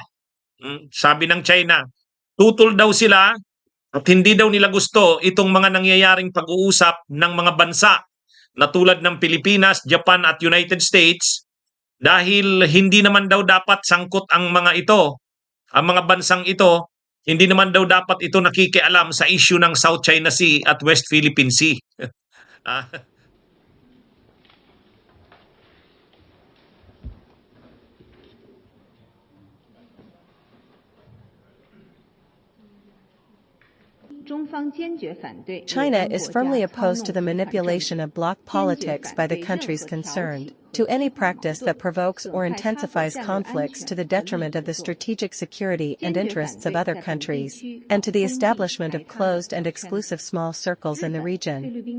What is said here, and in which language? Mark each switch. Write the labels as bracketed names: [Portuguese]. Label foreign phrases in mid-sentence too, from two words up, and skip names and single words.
[Filipino] Sabi ng China, tutol daw sila at hindi daw nila gusto itong mga nangyayaring pag-uusap ng mga bansa na tulad ng Pilipinas, Japan at United States dahil hindi naman daw dapat sangkot ang mga bansang ito, hindi naman daw dapat ito nakikialam sa issue ng South China Sea at West Philippine Sea. Ah, [Chinese] 中方坚决反对 [English] China is firmly opposed to the manipulation of bloc politics by the countries concerned, to any practice that provokes or intensifies conflicts to the detriment of the strategic security and interests of other countries, and to the establishment of closed and exclusive small circles in the region.